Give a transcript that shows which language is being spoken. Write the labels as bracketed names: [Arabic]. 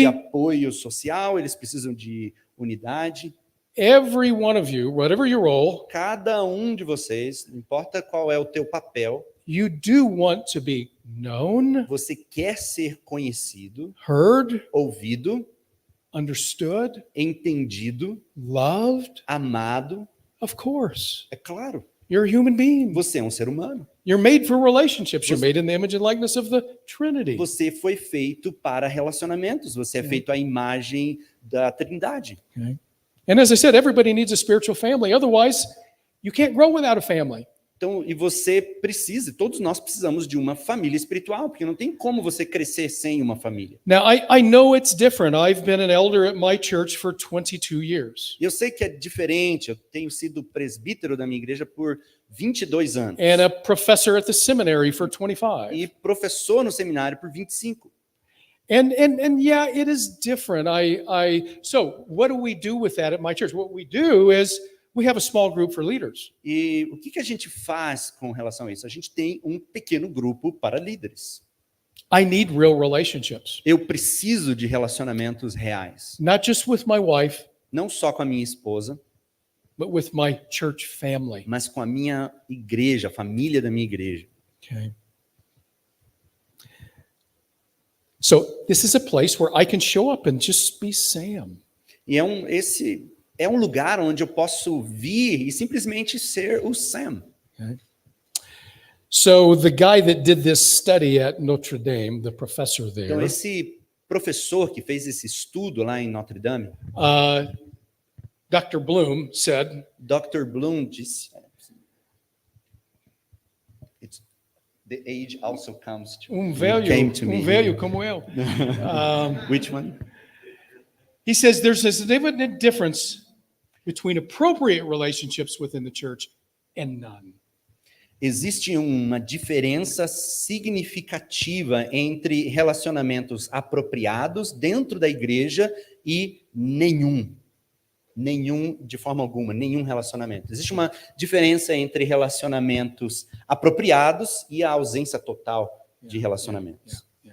[Portuguese] de apoio social, eles precisam de unidade. [English] Every one of you, whatever your role, [Portuguese] Cada um de vocês, não importa qual é o teu papel, [English] you do want to be known, [Portuguese] você quer ser conhecido, [English] heard, [Portuguese] ouvido, [English] understood, [Portuguese] entendido, [English] loved? [Portuguese] amado. [English] Of course. [Portuguese] É claro, [English] You're a human being. [Portuguese] você é um ser humano. [English] You're made for relationships. You're made in the image and likeness of the Trinity. [Portuguese] Você foi feito para relacionamentos. Você é feito à imagem da Trindade. [English] Okay. And as I said, everybody needs a spiritual family. Otherwise, you can't grow without a family. [Portuguese] Então, e você precisa, todos nós precisamos de uma família espiritual, porque não tem como você crescer sem uma família. [English] Now, I know it's different. I've been an elder at my church for 22 years. [Portuguese] Eu sei que é diferente, eu tenho sido presbítero da minha igreja por 22 anos. [English] And a professor at the seminary for 25. [Portuguese] E professor no seminário por 25. [English] And yeah, it is different. So what do we do with that at my church? What we do is we have a small group for leaders. [Portuguese] E o que a gente faz com relação a isso? A gente tem um pequeno grupo para líderes. [English] I need real relationships. [Portuguese] Eu preciso de relacionamentos reais. [English] Not just with my wife, [Portuguese] Não só com a minha esposa, [English] but with my church family. [Portuguese] mas com a minha igreja, a família da minha igreja. [English] Okay. So this is a place where I can show up and just be Sam. [Portuguese] E esse é um lugar onde eu posso vir e simplesmente ser o Sam. [English] Okay. So the guy that did this study at Notre Dame, the professor there, [Portuguese] Então esse professor que fez esse estudo lá em Notre Dame, [English] Dr. Bloom said, [Portuguese] Dr. [English] Bloom [Portuguese] disse, [English] the age also comes to, came to me. [Portuguese] velho como eu. [English] Which one? He says there's a significant difference between appropriate relationships within the church and none. [Portuguese] Existe uma diferença significativa entre relacionamentos apropriados dentro da igreja e nenhum de forma alguma, nenhum relacionamento. Existe uma diferença entre relacionamentos apropriados e a ausência total de relacionamentos.